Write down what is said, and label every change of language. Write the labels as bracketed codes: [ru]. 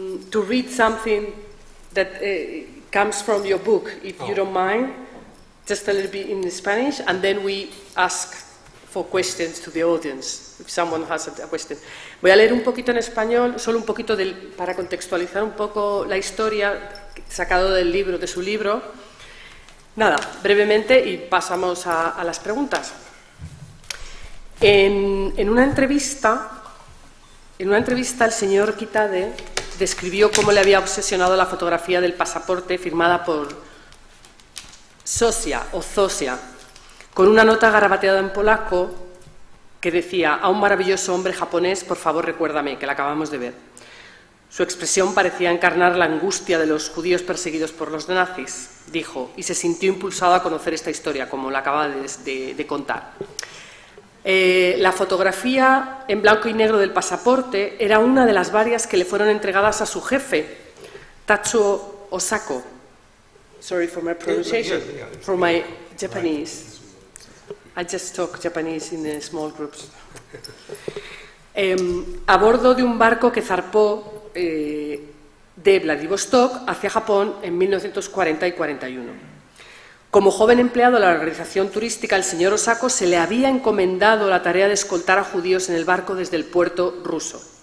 [en] to read something that comes from your book, if you don't mind, just a little bit in Spanish, and then we ask for questions to the audience, if someone has a question. [es] Voy a leer un poquito en español, solo un poquito para contextualizar un poco la historia, sacado del libro, de su libro. Nada, brevemente, y pasamos a las preguntas. En una entrevista el señor Kitade describió cómo le había obsesionado la fotografía del pasaporte firmada por Zosia, con una nota garabateada en polaco que decía: a un maravilloso hombre japonés, por favor recuérdame, que la acabamos de ver. Su expresión parecía encarnar la angustia de los judíos perseguidos por los nazis, dijo, y se sintió impulsado a conocer esta historia, como la acaba de contar. La fotografía en blanco y negro del pasaporte era una de las varias que le fueron entregadas a su jefe, Tatsuo Osako. [en] Sorry for my pronunciation, for my Japanese. I just talk Japanese in small groups. [es] A bordo de un barco que zarpó de Vladivostok hacia Japón en 1940 y 41. Como joven empleado de la organización turística, el señor Osako se le había encomendado la tarea de escoltar a judíos en el barco desde el puerto ruso.